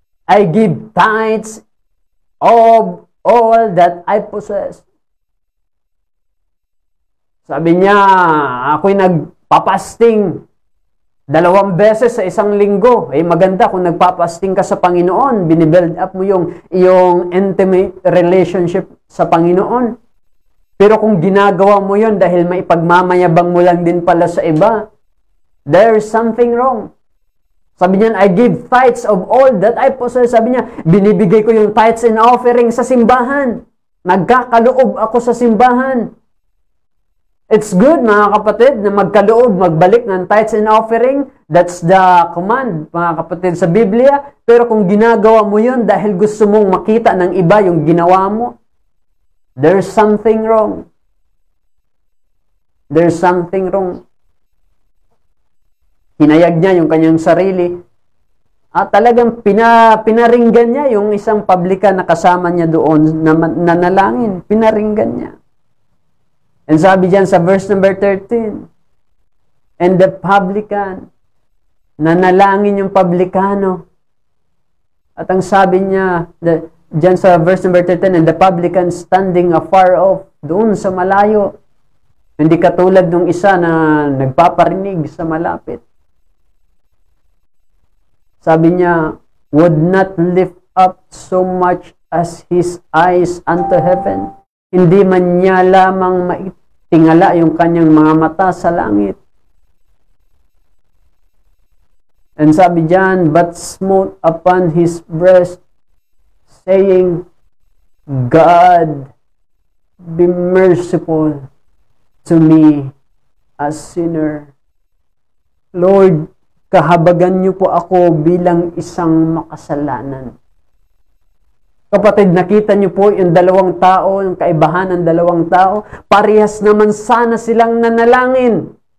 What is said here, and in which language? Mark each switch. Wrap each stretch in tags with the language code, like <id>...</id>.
<en>I give tithes of all that I possess.</en> <tl>Sabi niya, ako'y nagpapasting 2 beses sa isang linggo. Maganda kung nagpapasting ka sa Panginoon, binibuild up mo yung intimate relationship sa Panginoon. Pero kung ginagawa mo yon dahil maipagmamayabang mo lang din pala sa iba,</tl> <en>there's something wrong.</en> <tl>Sabi niya,</tl> <en>I give tithes of all that I possess.</en> <tl>Sabi niya, binibigay ko yung tithes and offering sa simbahan. Nagkakaloob ako sa simbahan.</tl> <en>It's good,</en> <tl>mga kapatid, na magkaloob, magbalik ng tithes and offering.</tl> <en>That's the command,</en> <tl>mga kapatid, sa Biblia. Pero kung ginagawa mo yun dahil gusto mong makita ng iba yung ginawa mo,</tl> <en>there's something wrong. There's something wrong.</en> <tl>Hinayag niya yung kanyang sarili. At talagang pinaringgan niya yung isang publican na kasama niya doon na nanalangin. Pinaringgan niya. And sabi diyan sa verse number 13,</tl> <en>and the publican,</en> <tl>nanalangin yung publikano. At ang sabi niya, diyan sa verse number 13,</tl> <en>and the publican standing afar off,</en> <tl>doon sa malayo. Hindi katulad ng isa na nagpaparinig sa malapit. Sabi niya,</tl> <en>would not lift up so much as his eyes unto heaven.</en> <tl>Hindi man niya lamang maitingala yung kanyang mga mata sa langit.</tl> <en>And</en> <tl>sabi diyan,</tl> <en>but smote upon his breast, saying, God, be merciful to me, a sinner.</en> <tl>Lord, kahabagan niyo po ako bilang isang makasalanan. Kapatid, nakita niyo po yung dalawang tao, yung kaibahan ng dalawang tao, parehas naman sana silang nanalangin.</tl>